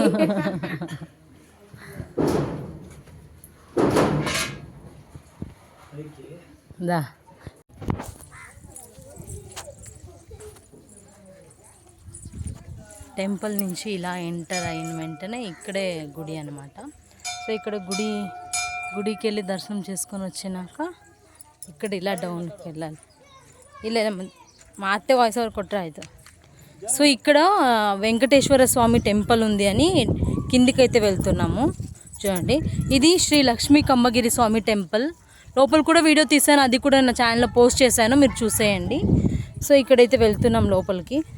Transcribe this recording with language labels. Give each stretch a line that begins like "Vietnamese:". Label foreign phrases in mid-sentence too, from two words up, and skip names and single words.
English: the temple
Telugu: నుంచి ఇలా ఎంటర్ అయిన వెంటనే ఇక్కడే గుడి అనమాట. సో ఇక్కడ గుడికి వెళ్ళి దర్శనం చేసుకొని వచ్చినాక ఇక్కడ ఇలా డౌన్కి వెళ్ళాలి.
Kannada: ಇಲ್ಲ ಮತ್ತೆ
English: voice over
Kannada: ಕೊಟ್ಟರೆ ಆಯಿತು.
Telugu: సో ఇక్కడ వెంకటేశ్వర స్వామి టెంపుల్ ఉంది అని కిందికైతే వెళ్తున్నాము. చూడండి, ఇది శ్రీ లక్ష్మీ కమ్మగిరి స్వామి టెంపుల్. లోపల కూడా వీడియో తీసాను, అది కూడా నా ఛానల్లో పోస్ట్ చేశాను, మీరు చూసేయండి. సో ఇక్కడైతే వెళ్తున్నాం లోపలికి.